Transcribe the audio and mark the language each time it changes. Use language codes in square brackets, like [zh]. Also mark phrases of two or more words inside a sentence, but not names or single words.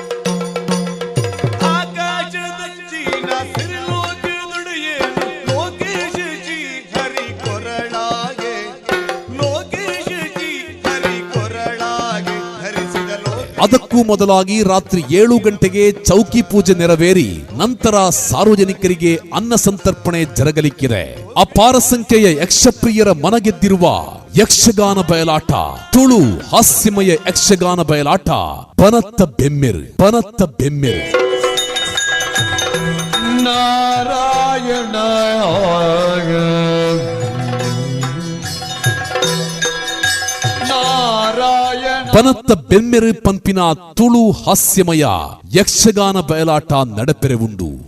[kn] ಅದಕ್ಕೂ ಮೊದಲಾಗಿ ರಾತ್ರಿ 7 ಗಂಟೆಗೆ ಚೌಕಿ ಪೂಜೆ ನೆರವೇರಿ ನಂತರ ಸಾರ್ವಜನಿಕರಿಗೆ ಅನ್ನ ಸಂತರ್ಪಣೆ ಜರಗಲಿಕ್ಕಿದೆ. ಅಪಾರ ಸಂಖ್ಯೆಯ ಯಕ್ಷಪ್ರಿಯರ ಮನಗೆದ್ದಿರುವ ಯಕ್ಷಗಾನ ಬಯಲಾಟ, ತುಳು ಹಾಸ್ಯಮಯ ಯಕ್ಷಗಾನ ಬಯಲಾಟ ಬನತ್ತ ಬೆಮ್ಮಿರ್ ಬನತ್ತ ಬೆಮ್ಮಿರ್. ನಾರಾಯಣ [tcy] ಬನತ್ತ ಬೆಮ್ಮೆರು ಪಂಪಿನ ತುಳು ಹಾಸ್ಯಮಯ ಯಕ್ಷಗಾನ ಬಯಲಾಟ ನಡಪೆರೆ ಉಂಡು.